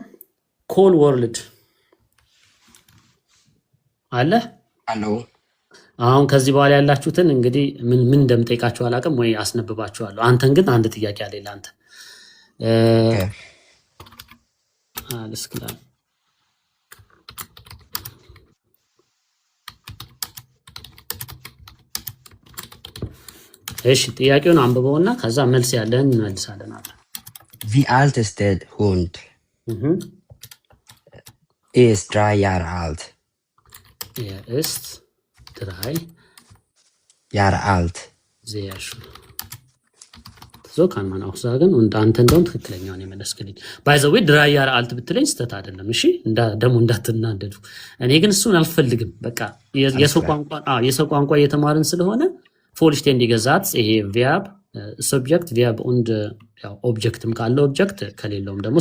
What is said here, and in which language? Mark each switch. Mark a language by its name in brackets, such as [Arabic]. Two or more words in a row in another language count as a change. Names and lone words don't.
[Amharic] ኮል ወርልድ አለ። አሁን ከዚህ በኋላ ያላችሁትን እንግዲህ ምን እንደምጠይቃችሁ አላውቅም፣ ወይ አስነብባችኋለሁ። አንተን ግን አንድ ጥያቄ አለ ለአንተ። እሺ ጥያቄውን አንብበውና ከዛ መልስ ያለን እንመልሳለን። አለ [German] Wie alt ist der Hund? Er ist 3 Jahre alt. Er ist 3 Jahre alt. Sehr schön. So kann man auch sagen. [Amharic] Und አንተ እንደውም ትክክለኛውን የመለስክልኝ። [English] by the way [Amharic] 3 [German] Jahre alt [Amharic] ብትለኝ ስተት አይደለም። እሺ ደግሞ እንዳትናደዱ። እኔ ግን እሱን አልፈልግም። በቃ የሰው ቋንቋ እየተማርን ስለሆነ [German] vollständige Satz [Amharic] ይሄ [German] verb subject verb und [Amharic] ያው ኦብጀክትም ካለው ኦብጀክት ከሌለውም ደግሞ